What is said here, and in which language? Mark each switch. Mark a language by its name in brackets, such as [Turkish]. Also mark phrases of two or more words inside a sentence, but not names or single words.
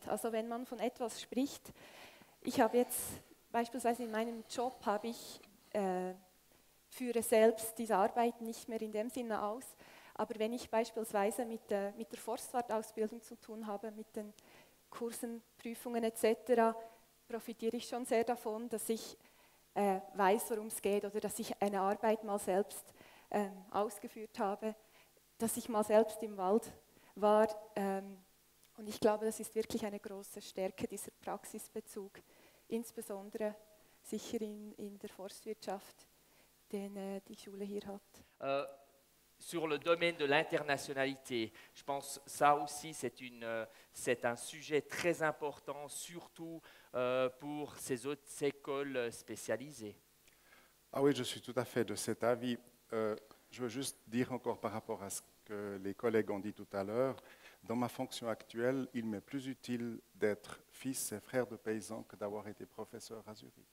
[German] Also wenn man von etwas spricht, ich habe jetzt beispielsweise in meinem Job, führe selbst diese Arbeit nicht mehr in dem Sinne aus, aber wenn ich beispielsweise mit der Forstwartausbildung zu tun habe, mit den Kursen, Prüfungen etc., profitiere ich schon sehr davon, dass ich weiß, worum es geht oder dass ich eine Arbeit mal selbst ausgeführt habe, dass ich mal selbst im Wald war. Und ich glaube, das ist wirklich eine große Stärke, dieser Praxisbezug, insbesondere sicher in der Forstwirtschaft, den die Schule hier hat. [French] Sur le domaine de l'internationalité, je pense que ça aussi c'est un sujet très important, surtout pour ces autres écoles spécialisées. Ah oui, je suis tout à fait de cet avis. Je veux juste dire encore par rapport à ce que les collègues ont dit tout à l'heure, dans ma fonction actuelle, il m'est plus utile d'être fils et frère de paysan que d'avoir été professeur à Zurich.